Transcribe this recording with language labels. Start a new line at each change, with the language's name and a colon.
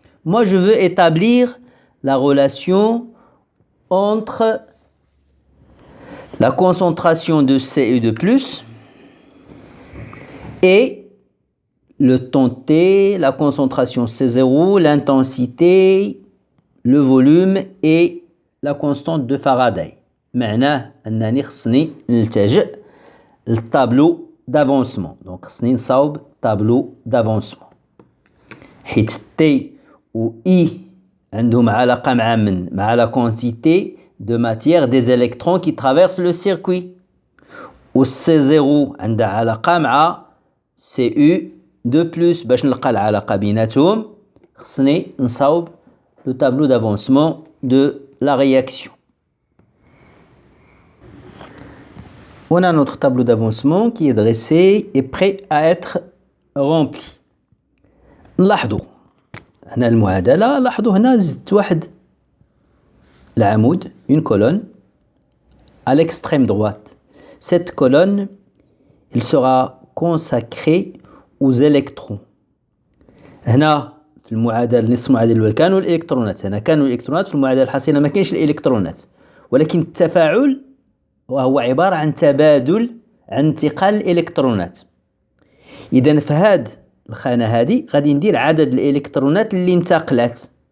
French: Moi, je veux établir la relation entre la concentration de Cu2+ et le temps T, la concentration C0, l'intensité, le volume et la constante de Faraday.
Arabic: معناه أنني خصني نلتجئ للطابلو d'avancement. Donc خصني نصاوب طابلو d'avancement. حيت T و I عندهم علاقة مع
French: la quantité de matière des électrons qui traversent le circuit.
Arabic: و C0 عندها علاقة مع Cu2+. باش نلقى العلاقة بيناتهم خصني نصاوب
French: le tableau d'avancement de la réaction. On a notre tableau d'avancement qui est dressé et prêt à être rempli.
Arabic: نلاحظوا هنا المعادلة. لاحظوا هنا زدت واحد العمود,
French: une colonne à l'extrême droite. Cette colonne, il sera consacrée aux électrons.
Arabic: هنا في المعادلة نصف المعادلة الأول كانوا الإلكترونات, هنا كانوا الإلكترونات, في المعادلة الحاصلة ما كانش الإلكترونات, ولكن التفاعل وهو عبارة عن تبادل عن انتقال الإلكترونات. إذا في هاد الخانة هذه غادي ندير عدد الإلكترونات اللي انتقلت.